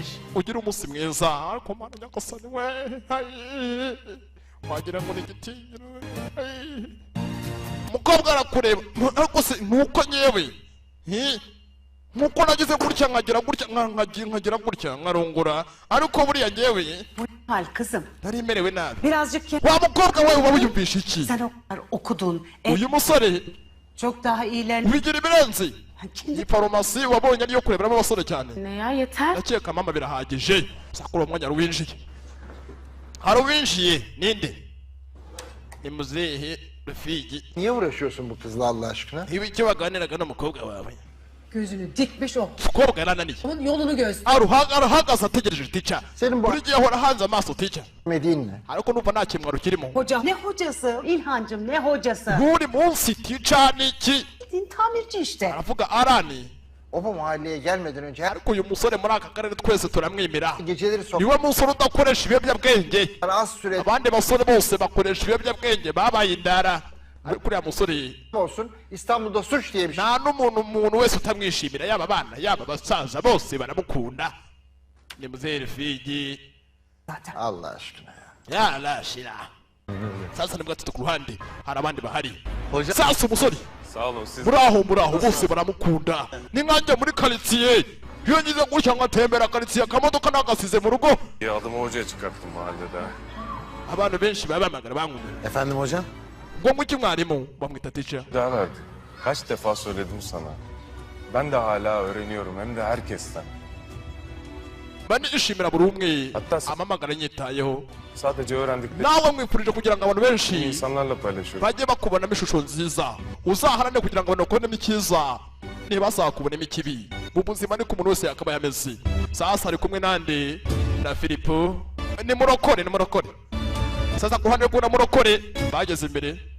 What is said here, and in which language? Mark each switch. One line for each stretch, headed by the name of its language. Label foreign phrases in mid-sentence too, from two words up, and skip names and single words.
Kinyarwanda: ugira umunsi mwiza ariko mana nyagasani we wagira ngo ni igitinyiro umukobwa arakureba ariko se nuko nyewe nkuko nagize gutya nkagira gutya nkarongora ariko buriya ngewe
Turkish: Hal kızım.
Kinyarwanda: nari merewe nabi
Turkish: Birazcık
Kinyarwanda: wa mukobwa we uba wiyumvisha iki
Turkish: sen o kadar okudun.
Kinyarwanda: uyu musore
Turkish: Çok daha iyilerini.
Kinyarwanda: ubigira ibirenze iyi farumasi wabonye ariyo kureberamo abasore cyane
Turkish: Ne ya yeter.
Kinyarwanda: ndakeka mama birahagije sakura umwanya hari uwinjiye ninde ni muzehe Rafiki
Turkish: Niye uğraşıyorsun bu kızla Allah aşkına?
Kinyarwanda: icyo baganiraga n'umukobwa wawe
Turkish: Gözünü dikmiş o.
Kinyarwanda: umukobwa yarananiye
Turkish: Onun yolunu göz.
Kinyarwanda: arahagaze ategereje tica
Turkish: Senin bu
Kinyarwanda: buri gihe ahora hanze amaso tica
Turkish: Mediğin ne?
Kinyarwanda: ariko numva nta kimwaro kirimo
Turkish: Hoca. Ne hocası? İlhancım ne hocası?
Kinyarwanda: buri munsi tica ni iki
Turkish: Din tamirci işte.
Kinyarwanda: aravuga arani
Turkish: O bu mahalleye gelmeden önce her
Kinyarwanda: ariko uyu musore muri aka karere twese turamwemera
Turkish: geceleri
Kinyarwanda: niwe musore udakoresha ibiyobyabwenge
Turkish: az süre
Kinyarwanda: abandi basore bose bakoresha ibiyobyabwenge babaye indara kuriya musore
Turkish: olsun İstanbul'da suç diye bir şey.
Kinyarwanda: nta n'umuntu wese utamwishimira yaba abana yaba abasaza bose baramukunda ni muzehe Rafiki
Turkish: Allah aşkına ya.
Kinyarwanda: yarashira sasa nibwo ati ku ruhande hari abandi bahari sasa umusore
Turkish: Sağ olun siz.
Kinyarwanda: muraho bose baramukunda ni nkanjye muri karitsiye iyo ngize gutya nkatembera karitsiye akamodoka nagasize mu rugo
Turkish: Bir adımı hocaya çıkarttım mahallede.
Kinyarwanda: abantu benshi baba bamagana bankunda
Turkish: Efendim hocam?
Kinyarwanda: ngo ngwiki mwarimu bamwita teacher
Turkish: Daha verdi. Kaç defa söyledim sana. Ben de hala öğreniyorum hem de herkesten.
Kinyarwanda: ben nishimira buri umwe
Turkish: Hatta-
Kinyarwanda: amamagara nyitayeho
Turkish: Sadece öğrendiklerimi
Kinyarwanda: nawe mwifurije kugira ngo abantu benshi
Turkish: insanlarla paylaşıyorum.
Kinyarwanda: bajye bakubonamo ishusho nziza uzaharane kugira ngo abantu bakubonemo icyiza ntibazakubonemo ikibi mu buzima niko umuntu wese yakabaye ameze sasa ari kumwe nande na Filipo ni murokore sasa ku ruhande rw'una murokore bageze imbere